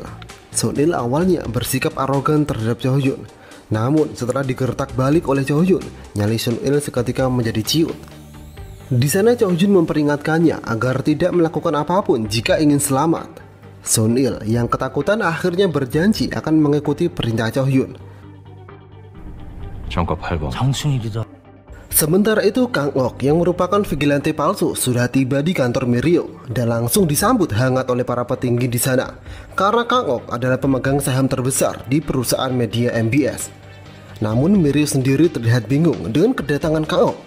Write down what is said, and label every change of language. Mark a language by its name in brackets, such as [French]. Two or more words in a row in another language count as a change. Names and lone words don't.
[Indonesian] Sun Il awalnya bersikap arogan terhadap Cho Hyun. Namun setelah digertak balik oleh Cho Hyun, nyali Sun Il seketika menjadi ciut. Di sana Cho Hyun memperingatkannya agar tidak melakukan apapun jika ingin selamat. Sun Il yang ketakutan akhirnya berjanji akan mengikuti perintah Cho Hyun. [Korean] 정과 8번. 장순일이다. [Indonesian] Sementara itu Kang Ok yang merupakan vigilante palsu sudah tiba di kantor Mirio dan langsung disambut hangat oleh para petinggi di sana karena Kang Ok adalah pemegang saham terbesar di perusahaan media MBS. Namun Mirio sendiri terlihat bingung dengan kedatangan Kang Ok.